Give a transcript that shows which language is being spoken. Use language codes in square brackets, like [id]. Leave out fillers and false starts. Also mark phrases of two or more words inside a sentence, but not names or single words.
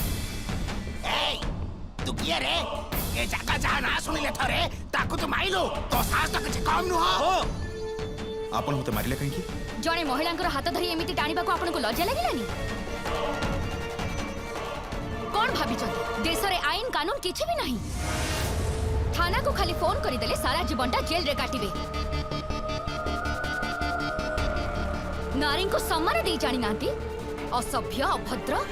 [or] ଏଇ ତୁ କିଏ ରେ ଏ ଜାଗା ଯାହା ନା ଶୁଣିଲେ ଥରେ ତାକୁ ତୁ ମାଇଲୁ ତୋ ସାହସ ତ କିଛି କମ ନୁହଁ ଆପଣ ମତେ ମାରିଲେ କାହିଁକି? ଜଣେ ମହିଳାଙ୍କର ହାତ ଧରି ଏମିତି ଟାଣିବାକୁ ଆପଣଙ୍କୁ ଲଜ୍ଜା ଲାଗିଲାନି କଣ ଭାବିଛନ୍ତି ଦେଶରେ ଆଇନ କାନୁନ କିଛି ବି ନାହିଁ ଥାନାକୁ ଖାଲି ଫୋନ କରିଦେଲେ ସାରା ଜୀବନଟା ଜେଲରେ କାଟିବେ ନାରୀଙ୍କୁ ସମ୍ମାନ ଦେଇ ଜାଣିନାହାନ୍ତି ଅସଭ୍ୟ ଅଭଦ୍ର